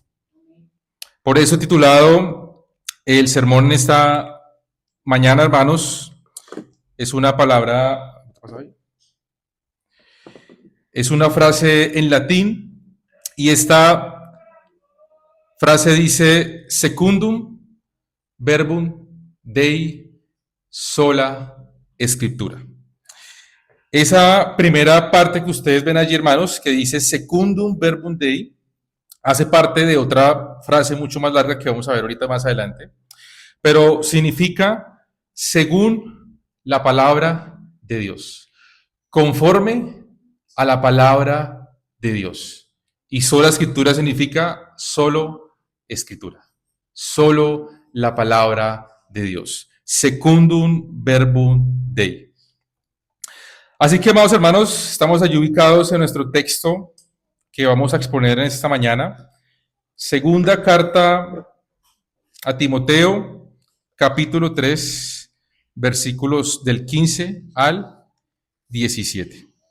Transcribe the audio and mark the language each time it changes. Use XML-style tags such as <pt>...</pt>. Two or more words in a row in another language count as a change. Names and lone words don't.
<es>Por eso he titulado el sermón en esta mañana, hermanos, es una palabra, es una frase en latín, y esta frase dice:</es> <la>secundum verbum Dei sola Escritura.</la> <es>Esa primera parte que ustedes ven allí, hermanos, que dice</es> <la>secundum verbum Dei,</la> <es>hace parte de otra frase mucho más larga que vamos a ver ahorita más adelante, pero significa según la palabra de Dios, conforme a la palabra de Dios. Y sola Escritura significa solo Escritura, solo la palabra de Dios.</es> <la>Secundum verbum Dei.</la> <es>Así que, amados hermanos, estamos allí ubicados en nuestro texto que vamos a exponer en esta mañana. Segunda carta a Timoteo, capítulo 3, versículos del 15 al 17.</es>